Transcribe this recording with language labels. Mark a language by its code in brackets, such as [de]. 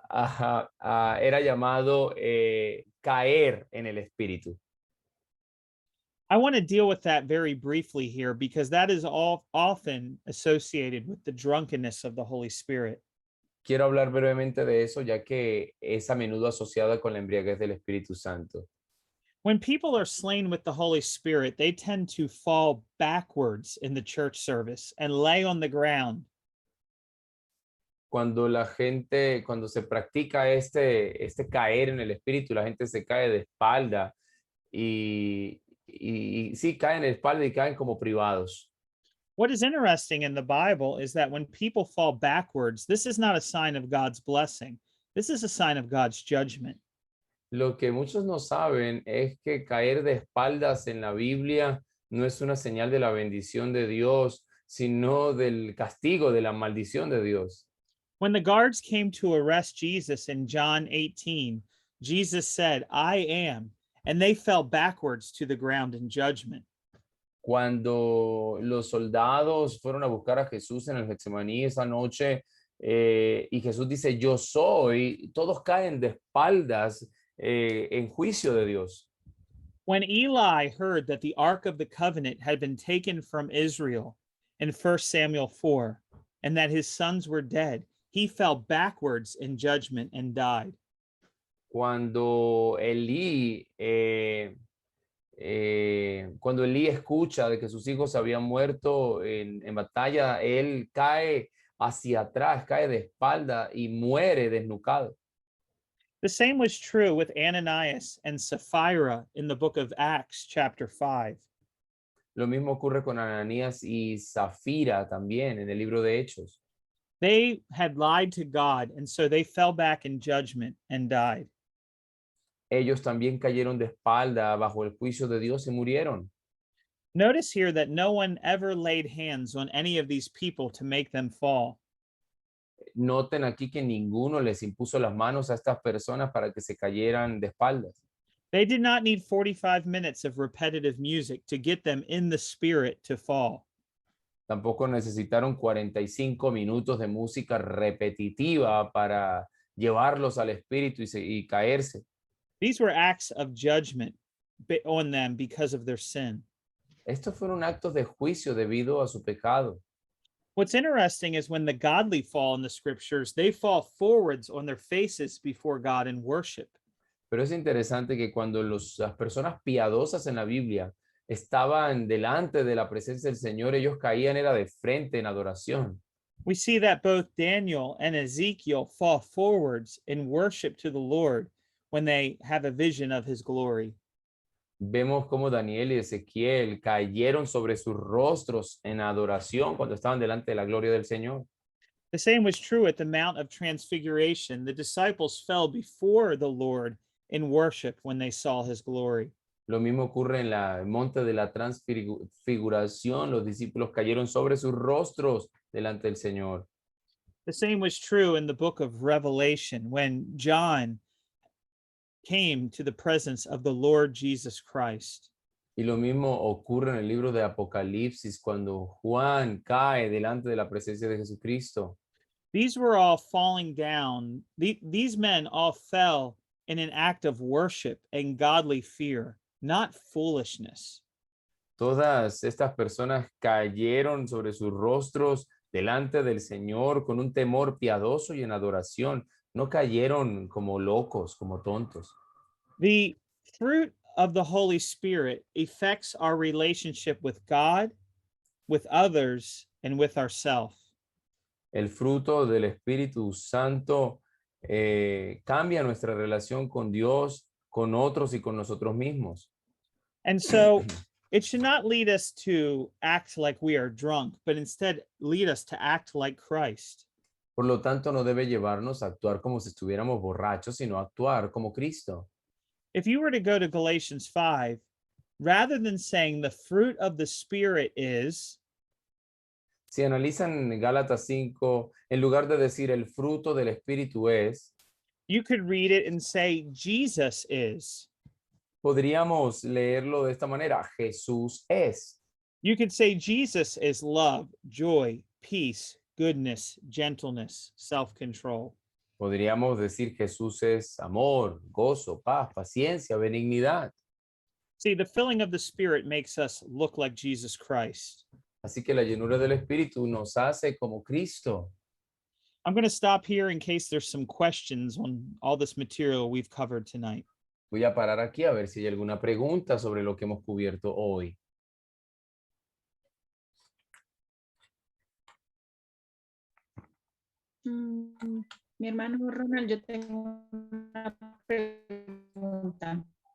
[es] Era llamado caer en el Espíritu. [en] I want to deal with that very briefly here because that is often associated with the drunkenness of the Holy Spirit. [es] Quiero hablar brevemente de eso, ya que es a menudo asociada con la embriaguez del Espíritu Santo. [en] When people are slain with the Holy Spirit, they tend to fall backwards in the church service and lay on the ground. [es] Cuando se practica este caer en el Espíritu, la gente se cae de espalda y sí, caen de espalda y caen como privados. [en] What is interesting in the Bible is that when people fall backwards, this is not a sign of God's blessing. This is a sign of God's judgment. [es] Lo que muchos no saben es que caer de espaldas en la Biblia no es una señal de la bendición de Dios, sino del castigo, de la maldición de Dios. [en] When the guards came to arrest Jesus in John 18, Jesus said, I am, and they fell backwards to the ground in judgment. [es] Cuando los soldados fueron a buscar a Jesús en el Getsemaní esa noche y Jesús dice, yo soy, todos caen de espaldas en juicio de Dios. [en] When Eli heard that the Ark of the Covenant had been taken from Israel in 1 Samuel 4, and that his sons were dead, he fell backwards in judgment and died. [es] cuando cuando Elí escucha de que sus hijos habían muerto en batalla, él cae hacia atrás, cae de espalda y muere desnucado. [en] The same was true with Ananias and Sapphira in the book of Acts, chapter 5. [es] Lo mismo ocurre con Ananías y Zafira también en el libro de Hechos. [en] They had lied to God, and so they fell back in judgment and died. [es] Ellos también cayeron de espalda bajo el juicio de Dios y murieron. [en] Notice here that no one ever laid hands on any of these people to make them fall. [es] Noten aquí que ninguno les impuso las manos a estas personas para que se cayeran de espaldas. [en] They did not need 45 minutes of repetitive music to get them in the spirit to fall. [es] Tampoco necesitaron 45 minutos de música repetitiva para llevarlos al espíritu y caerse. [en] These were acts of judgment on them because of their sin. [es] Estos fueron actos de juicio debido a su pecado. [en] What's interesting is when the godly fall in the scriptures, they fall forwards on their faces before God in worship. [es] Pero es interesante que cuando las personas piadosas en la Biblia estaban delante de la presencia del Señor, ellos caían era de frente en adoración. [en] We see that both Daniel and Ezekiel fall forwards in worship to the Lord when they have a vision of his glory. [es] Vemos cómo Daniel y Ezequiel cayeron sobre sus rostros en adoración cuando estaban delante de la gloria del Señor. [en] The same was true at the Mount of Transfiguration. The disciples fell before the Lord in worship when they saw his glory. [es] Lo mismo ocurre en el monte de la transfiguración. Los discípulos cayeron sobre sus rostros delante del Señor. [en] The same was true in the book of Revelation when John came to the presence of the Lord Jesus Christ. [es] Y lo mismo ocurre en el libro de Apocalipsis cuando Juan cae delante de la presencia de Jesucristo. [en] These were all falling down. These men all fell in an act of worship and godly fear, not foolishness. [es] Todas estas personas cayeron sobre sus rostros delante del Señor con un temor piadoso y en adoración. No cayeron como locos, como tontos. [en] The fruit of the Holy Spirit affects our relationship with God, with others, and with ourselves. [es] El fruto del Espíritu Santo cambia nuestra relación con Dios, con otros y con nosotros mismos. [en] And so it should not lead us to act like we are drunk, but instead lead us to act like Christ. [es] Por lo tanto, no debe llevarnos a actuar como si estuviéramos borrachos, sino a actuar como Cristo. [en] If you were to go to Galatians 5, rather than saying the fruit of the Spirit is, [es] Si analizan Gálatas 5, en lugar de decir el fruto del Espíritu es, [en] you could read it and say Jesus is. [es] podríamos leerlo de esta manera, Jesús es. [en] You could say Jesus is love, joy, peace, goodness, gentleness, self-control. [es] Podríamos decir Jesús es amor, gozo, paz, paciencia, benignidad. [en] See, the filling of the Spirit makes us look like Jesus Christ. [es] Así que la llenura del Espíritu nos hace como Cristo. [en] I'm going to stop here in case there's some questions on all this material we've covered tonight. [es] Voy a parar aquí a ver si hay alguna pregunta sobre lo que hemos cubierto hoy. Mi hermano Ronald, yo tengo una pregunta.